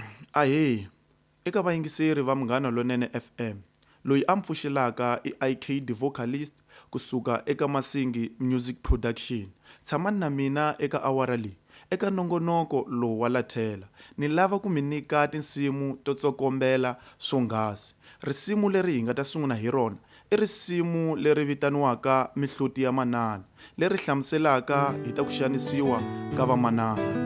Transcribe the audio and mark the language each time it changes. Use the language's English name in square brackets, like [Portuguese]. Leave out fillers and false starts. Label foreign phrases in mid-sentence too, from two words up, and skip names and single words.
[Tsonga] Ahee, eka vayingiseri va Munghana Lonene FM. Loyi a mpfuxelaka i IK the vocalist kusuka eka Masingi Music Production. Tshamani na mina eka awara leyi. Eka nongonoko lowu wa lathela. Ni lava ku mi nyika tinsimu to tsokombela swonghasi. Risimu leri hi nga ta sungula hi rona i risimu leri vitaniwaka Mihloti ya manana, leri hlamuselaka hi ta ku xanisiwa ka vamanana.